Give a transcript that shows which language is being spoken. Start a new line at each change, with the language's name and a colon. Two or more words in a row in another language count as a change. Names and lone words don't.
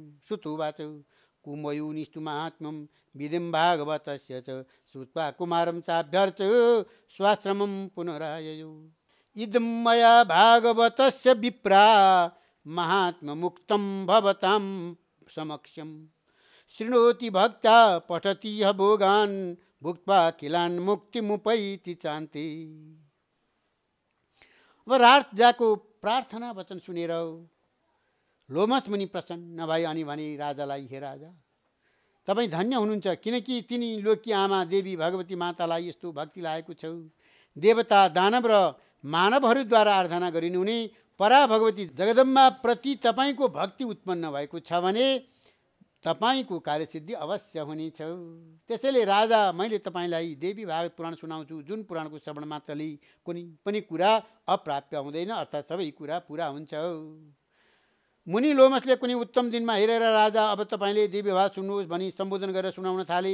Sanskrit: श्रुतुवाच कुम्भयोनिस्तु माहात्म्यं विधिं भागवतस्य च श्रुत्वा कुमारं चाभ्यर्च स्वाश्रमं पुनराययौ। इदं मया भागवतस्य विप्रा महात्ममुक्तं भवतां समक्षं। शृणोति भक्ता पठति ह भोगान् भुक्त्वा किलान् मुक्तिमुपैति चान्ते।
Nepali: अब राजाको प्रार्थना वचन सुनेर लोमस मुनि प्रसन्न भए अनि भने राजालाई, हे राजा, तपाईँ धन्य हुनुहुन्छ, किनकि तिनी लोकी आमा देवी भगवती मातालाई यस्तो भक्ति लागेको छौ। देवता दानव र मानवहरूद्वारा आराधना गरिनुहुने परा भगवती जगदम्बा प्रति तपाईँको भक्ति उत्पन्न भएको छ भने तपाईँको कार्यसिद्धि अवश्य हुनेछ। त्यसैले राजा, मैले तपाईँलाई देवी भागवत पुराण सुनाउँछु, जुन पुराणको श्रवण मात्रले कुनै पनि कुरा अप्राप्य हुँदैन, अर्थात् सबै कुरा पुरा हुन्छ। मुनि लोमसले कुनै उत्तम दिनमा हेरेर, राजा अब तपाईँले देवी भागवत सुन्नुहोस् भनी सम्बोधन गरेर सुनाउन थाले।